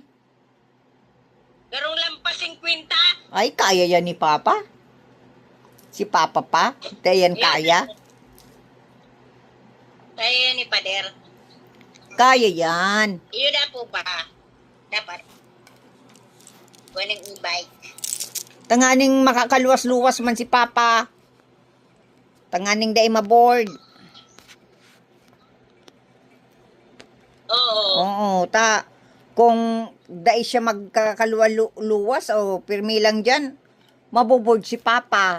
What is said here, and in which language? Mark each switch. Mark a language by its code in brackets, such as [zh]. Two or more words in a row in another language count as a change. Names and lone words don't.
[bik] Garong lampas 50. Ay, kaya yan ni Papa. Si Papa pa. Dayan kaya. Kaya ni Pader. Kaya yan. Iyo na po ba? Dapat. Walang e-bike. Tanganing makakaluwas-luwas man si Papa. Tanganing dahi maboard. Oo. Oo, kung dahi siya magkakaluwas o pirmi lang dyan, maboboard si Papa.